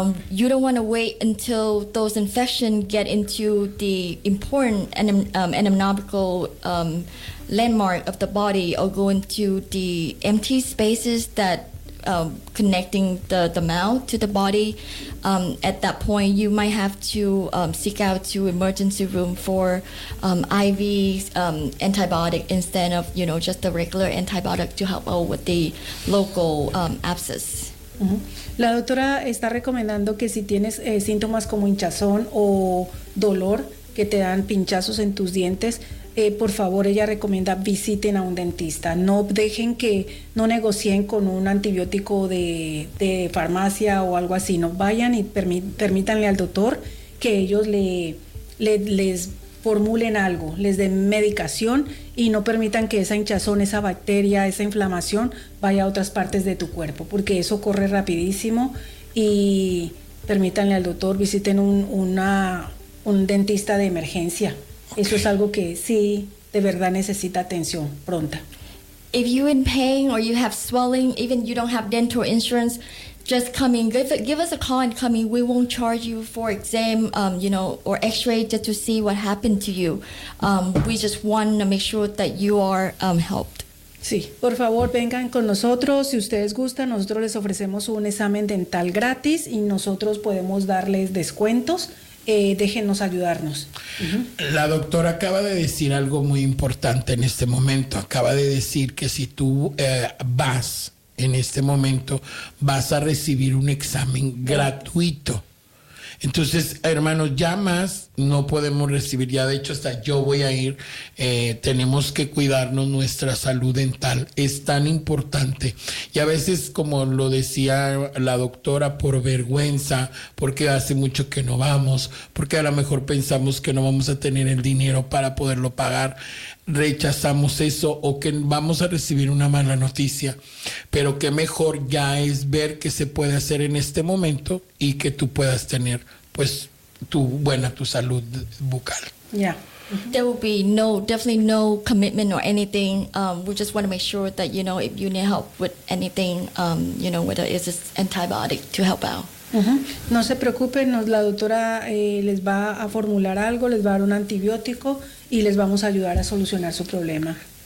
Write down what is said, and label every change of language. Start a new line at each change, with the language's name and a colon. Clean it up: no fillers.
English: You don't want to wait until those infections get into the important anatomical landmark of the body or go into the empty spaces that connecting the mouth to the body. At that point, you might have to seek out to emergency room for IV antibiotic instead of, you know, just the regular antibiotic to help out with the local abscess.
Spanish: La doctora está recomendando que si tienes síntomas como hinchazón o dolor que te dan pinchazos en tus dientes, por favor, ella recomienda visiten a un dentista. No dejen que no negocien con un antibiótico de farmacia o algo así. No vayan y permítanle al doctor que ellos les formulen algo, les den medicación y no permitan que esa hinchazón, esa bacteria, esa inflamación vaya a otras partes de tu cuerpo, porque eso corre rapidísimo. Y permítanle al doctor, visiten un dentista de emergencia. Okay. Eso es algo que sí de verdad necesita atención pronta.
English: If you in pain or you have swelling, even you don't have dental insurance, just come in. Give us a call and come in. We won't charge you for exam, you know, or X-ray just to see what happened to you. We just want to make sure that you are helped.
Spanish: Sí, por favor vengan con nosotros. Si ustedes gustan, nosotros les ofrecemos un examen dental gratis y nosotros podemos darles descuentos. Déjenos ayudarnos. La doctora acaba de decir algo muy importante en este momento. Acaba de decir que si tú vas en este momento, vas a recibir un examen gratuito. Entonces, hermano, ya más no podemos recibir. Ya de hecho, hasta yo voy a ir. Tenemos que cuidarnos nuestra salud dental. Es tan importante. Y a veces, como lo decía la doctora, por vergüenza, porque hace mucho que no vamos, porque a lo mejor pensamos que no vamos a tener el dinero para poderlo pagar, rechazamos eso o que vamos a recibir una mala noticia. Pero qué mejor ya es ver qué se puede hacer en este momento y que tú puedas tener, pues, tu salud bucal.
English: Yeah. There will be definitely no commitment or anything. We just want to make sure that, you know, if you need help with anything, you know, whether it's just antibiotic to help out.
Spanish: No se preocupen, la doctora les va a formular algo, les va a dar un antibiótico y les vamos a ayudar a solucionar su problema.